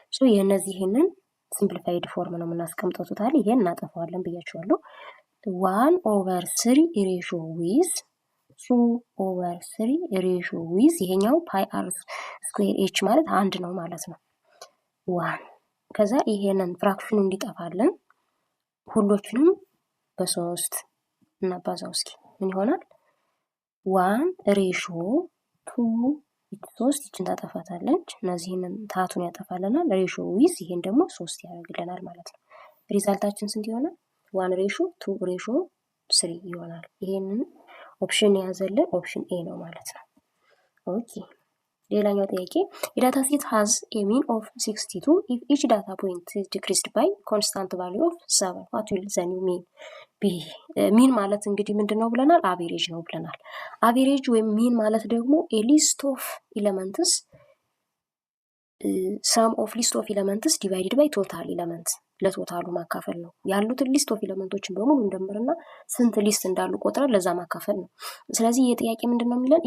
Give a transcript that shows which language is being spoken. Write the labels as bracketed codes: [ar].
[am] የእነዚህንን ሲምፕሊፋይድ ፎርም ነው የምናስቀምጠው። ቶታል ይሄን እናጠፋዋለን ብያቸዋለሁ። 1/3 ሬሾ ዊዝ 2/3 ሬሾ ዊዝ ይሄኛው ፓይ አር ስኩዌር ኤች ማለት 1 ነው ማለት ነው። 1 ከዛ ይሄንን ፍራክሽኑ እንዲጠፋለን ሁሎችንም በ3 እናባዛው። እስኪ ምን ይሆናል? 1 ሬሾ 2 3 ይችን ታጠፋታለች። እነዚህንን ታቱን ያጠፋልናል። ሬሾ ዊዝ ይሄን ደግሞ 3 ያደርግልናል ማለት ነው። ሪዛልታችን ስንት ይሆናል? 1 ሬሾ 2 ሬሾ 3 ይሆናል። ይሄንን ኦፕሽን ያዘልን ኦፕሽን ኤ ነው ማለት ነው። ኦኬ ሌላኛው ጥያቄ የዳታ ሴት [en] has a mean of 62 if each data point is decreased by constant value of 7 what will the new mean be? [am] ሚን ማለት እንግዲህ ምንድነው ብለናል? አቬሬጅ ነው ብለናል። አቬሬጅ ወይም ሚን ማለት ደግሞ [en] a list of elements sum of list of elements divided by total elements [am] ለቶታሉ ማካፈል ነው። ያሉትን ሊስት ኦፍ ኤሌመንቶችን በሙሉ እንደምርና ስንት ሊስት እንዳሉ ቆጥረን ለዛ ማካፈል ነው። ስለዚህ የጥያቄ ምንድነው የሚለን?